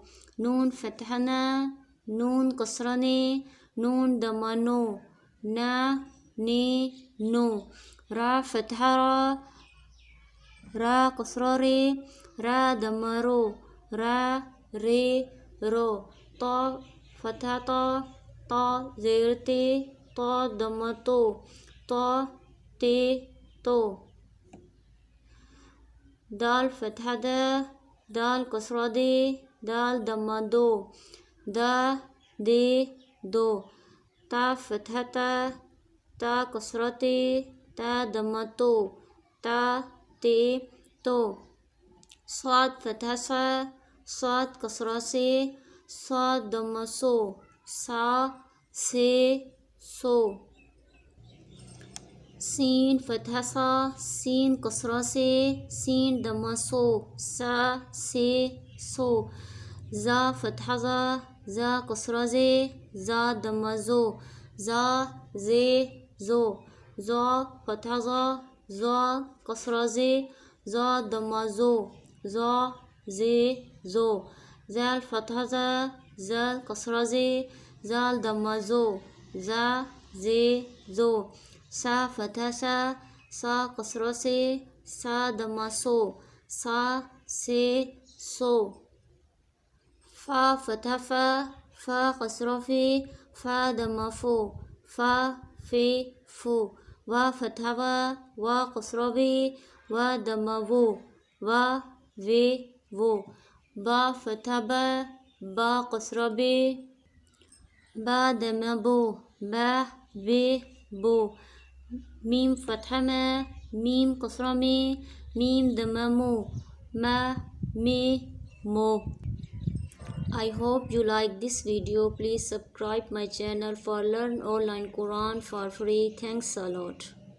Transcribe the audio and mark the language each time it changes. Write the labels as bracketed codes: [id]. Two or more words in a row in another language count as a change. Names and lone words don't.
[ar] نون فتحة نَ، نون كسرة نِ، نون ضمة نُ، نَ، نِ، نُ. راء فتحة رَ، راء كسرة رِ، راء ضمة رُ، رَ، رِ، رُ. تاء فتحة تَ، تاء زير تِ، تاء ضمة تُ، تَ، تِ, To. دال فتحة دَ، دال كسرة دِ، دال ضمة دُ، دَ، دِ، دُ. طاء فتحة طَ، طاء كسرة طِ، طاء ضمة طُ، طَ، طِ, To. صاد فتحة صَ، صاد كسرة صِ، صاد ضمة صُ, صَ، صِ، صُ. سين فتحة سَ، سين كسرة سِ، سين ضمة سُ، سَ, سِ، سُ. ظاء فتحة ظَ، ظاء كسرة ظِ، ظاء ضمة ظُ، ظَ، ظِ، ظُ. زاي فتحة زَ، زاي كسرة زِ، زاي ضمة زُ، زَ، زِ، زُ. ذال فتحة ذَ، ذال كسرة ذِ، ذال ضمة ذُ، ذَ، ذِ، ذُ. ثاء فتحة ثَ، ثاء كسرة ثِ، ثاء ضمة ثُ، ثَ، ثِ، ثُ. فاء فتحة فَ، فاء كسرة فِ، فاء ضمة فُ، فَ، فِ، فُ. واو فتحة وَ، واو كسرة وِ، واو ضمة وُ، وَ، وِ، وُ. باء فتحة بَ، باء كسرة بِ، باء ضمة بُ، بَ، بِ، بُ. ميم فتحة مَ، ميم كسرة مِ، ميم ضمة مُ، مَ, مِ، مُ. [en] I hope you like this video. Please subscribe my channel for learn online Quran for free. Thanks a lot.